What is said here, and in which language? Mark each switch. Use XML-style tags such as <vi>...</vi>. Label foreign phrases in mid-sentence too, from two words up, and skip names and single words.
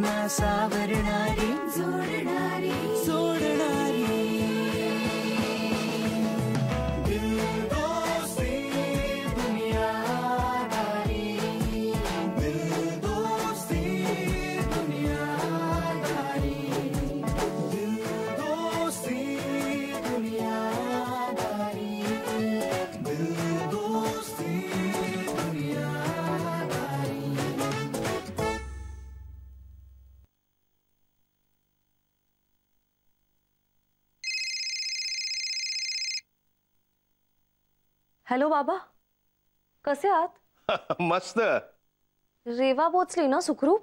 <mr>सावरणारी जोडणारी सोडणारी दिल दोस्ती दुनियादारी दिल दोस्ती दुनियादारी दिल दोस्ती दुनियादारी दिल दोस्ती दुनियादारी। हॅलो बाबा, कसे आहात? मस्त। रेवा पोचली ना सुखरूप?</mr>